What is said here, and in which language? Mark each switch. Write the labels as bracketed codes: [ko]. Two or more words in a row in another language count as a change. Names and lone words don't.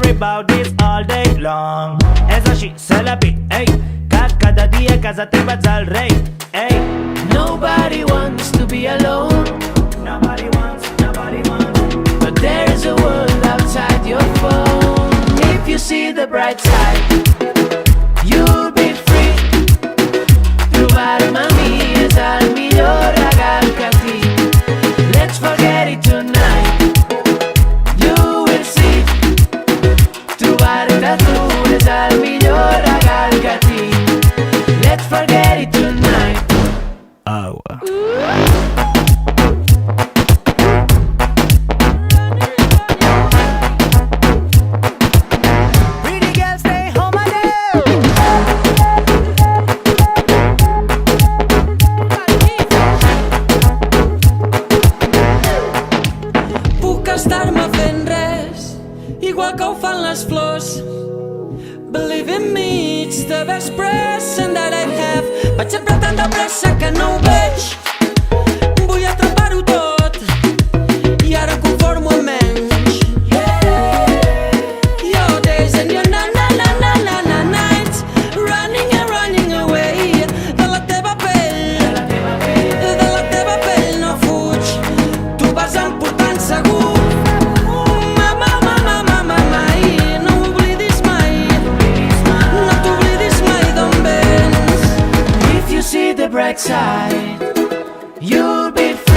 [en] about this all day long. [ca] És així, se la pit, ei, que cada dia a casa teva ets el rei, ei. [en] Nobody wants to be alone, Nobody wants, but there's a world outside your phone. If you see the bright side, you'll be free. [ca] Trobar-me a mi és el millor regal que tinc. [en] Let's forget it tonight, you will see. [ca] Trobar-te a tu és el millor regal que tinc. [en] Let's forget it tonight. Agua. Pretty girl, stay home alone. [ca] Puc estar-me fent res, igual que ho fan les flors. [en] Believe in me, it's the best present that I have. [ca] Vaig sempre tan de pressa que no ho veig. Vull atrapar-ho tot i ara em conformo amb menys. [en] Your days and your na-na-na-na-na nights, running and running away. [ca] De la teva pell, de la teva pell no fuig. Tu vas emportant segur. Mama, mama, mama, mai, no ho oblidis mai. No t'oblidis mai d'on vens. [en] If you see the bright side, you'll be